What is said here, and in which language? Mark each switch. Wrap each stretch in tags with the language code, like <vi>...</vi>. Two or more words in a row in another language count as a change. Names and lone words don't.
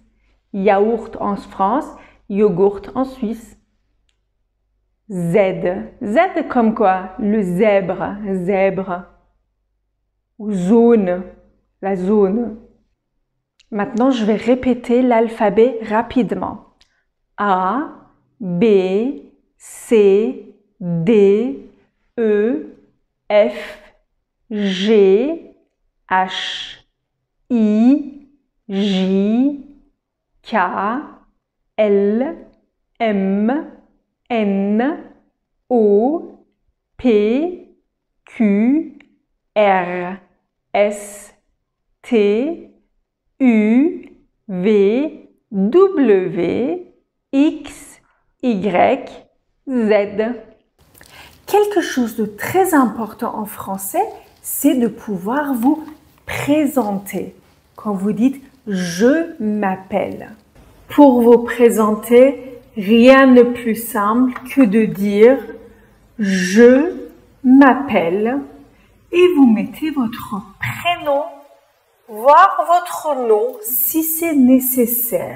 <fr>Yaourt en France, yogourt en Suisse. Z. Z comme quoi? Le zèbre, zèbre. Ou zone, la zone. Maintenant, je vais répéter l'alphabet rapidement. A, B, C, D, E, F, G, H, I, J, K, L, M, N, O, P, Q, R, S, T, U, V, W, X, Y, Z. Quelque chose de très important en français, c'est de pouvoir vous présenter. Quand vous dites « je m'appelle ». Pour vous présenter, rien de plus simple que de dire « je m'appelle » et vous mettez votre prénom, voire votre nom si c'est nécessaire.</fr>